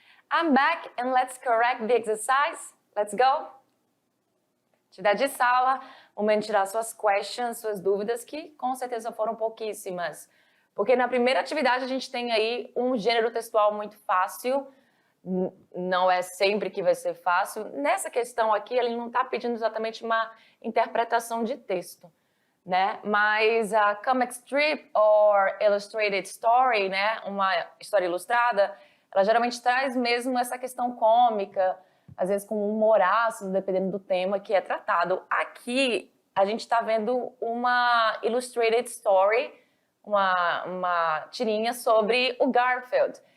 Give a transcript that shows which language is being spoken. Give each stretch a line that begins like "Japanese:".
English: I'm back and let's correct the exercise. Let's go.
Portuguese: Atividade de sala, momento de tirar suas questions, suas dúvidas, que com certeza foram pouquíssimas. Porque na primeira atividade a gente tem aí um gênero textual muito fácil. Não é sempre que vai ser fácil. Nessa questão aqui, ele não está pedindo exatamente uma interpretação de texto, né? Mas a
English: comic strip or illustrated story, né?
Portuguese: Uma história ilustrada, ela geralmente traz mesmo essa questão cômica, às vezes com humor ácido, dependendo do tema que é tratado. Aqui, a gente está vendo uma illustrated story, uma tirinha sobre o Garfield.